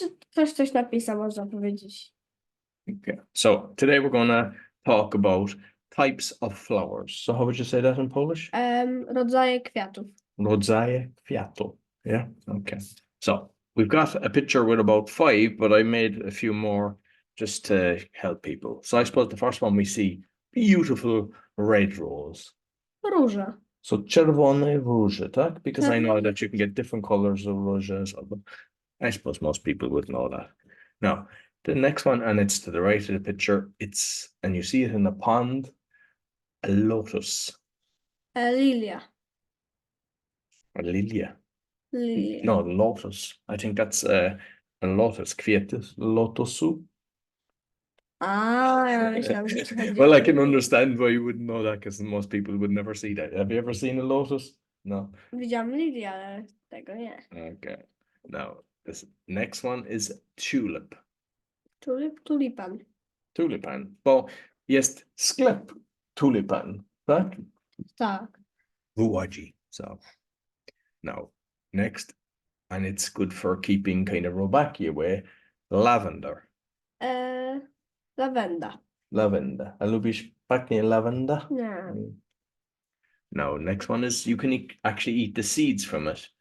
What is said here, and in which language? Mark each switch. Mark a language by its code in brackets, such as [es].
[pl] Ktoś coś napisał, można powiedzieć. [en] Okay. So today we're going to talk about types of flowers. So how would you say that in Polish? [pl] Rodzaje kwiatów. Rodzaje kwiatu. [en] Yeah, okay. So we've got a picture with about 5, but I made a few more just to help people. So I suppose the first one we see, beautiful red rose. [pl] Róża. [en] So [pl] czerwone róże, tak? [en] Because I know [pl] Czerwone. [en] that you can get different colors of róże as well, but I suppose most people would know that. Now, the next one, and it's to the right of the picture, and you see it in a pond, a lotus. [pl] Lilia. A lilie. Lilie. [en] No, lotus. I think that's a lotus. [pl] Kwiaty lotusu. Ja myślałam, że ci chodzi [en] Well, [pl] o- [en] I can understand why you wouldn't know that, because most people would never see that. Have you ever seen a lotus? No. [pl] Widziałam lilię, ale tego nie. [en] Okay. Now, this next one is tulip. [pl] Tulipan. Tulipan. Bo jest sklep tulipan, tak? Tak. W Łodzi. [en] So, now, next, and it's good for keeping kind of robaki away, lavender. [pl] Lavenda. Lavenda. A lubisz pachnie lavenda? Nie. [en] Now, next one is you can actually eat the seeds from it.